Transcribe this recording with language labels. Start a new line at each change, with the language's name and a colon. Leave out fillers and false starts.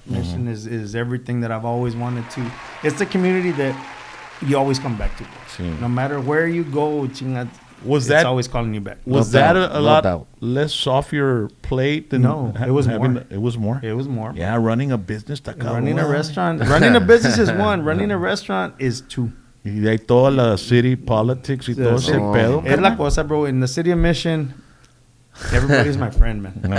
English: Mission is everything that I've always wanted to. It's the community that you always come back to. No matter where you go, it's always calling you back. Was that a lot less off your plate than it was more. It was more. It was more. Yeah, running a business. Running a restaurant. Running a business is one. Running a restaurant is 2.
Spanish: Y hay toda la
English: city politics
Spanish: y todo ese pedo. Es la cosa, bro.
English: In the city of Mission, everybody's my friend, man.